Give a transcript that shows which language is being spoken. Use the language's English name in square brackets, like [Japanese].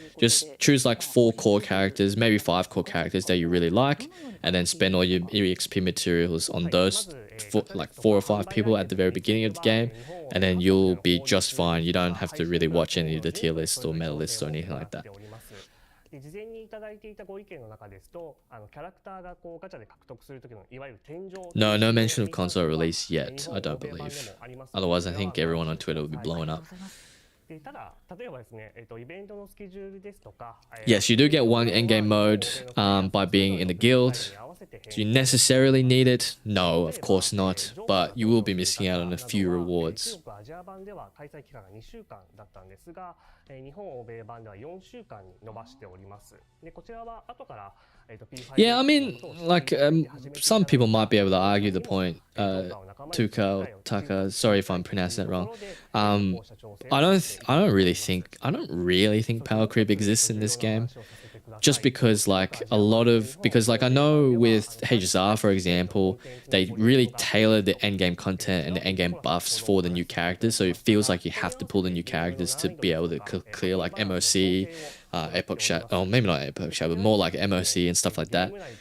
[English] Just choose like 4 core characters, maybe 5 core characters that you really like, and then spend all your EXP materials on those like 4 or 5 people at the very beginning of the game, and then you'll be just fine. You don't have to really watch any of the tier lists or meta lists or anything like that. [Japanese] 事前にいただいていたご意見の中ですと、キャラクターがこうガチャで獲得する時のいわゆる天井 [English] No mention of console release yet, I don't believe. Otherwise, I think everyone on Twitter would be blowing up. [Japanese] ただ例えばですね、イベントのスケジュールですとか [English] Yes, you do get one endgame mode by being in the guild. Do you necessarily need it? No, of course not. But you will be missing out on a few rewards. [Japanese] 中国アジア版では開催期間が2週間だったんですが、日本欧米版では4週間に伸ばしております。でこちらは後から [English] Yeah, I mean, like, some people might be able to argue the point, Tuka, Taka, sorry if I'm pronouncing that wrong. I don't really think power creep exists in this game. Just because like I know with HSR, for example, they really tailor the endgame content and the endgame buffs for the new characters, so it feels like you have to pull the new characters to be able to clear like MOC, Epoch Shadow, oh maybe not Epoch Shadow, but more like MOC and stuff like that.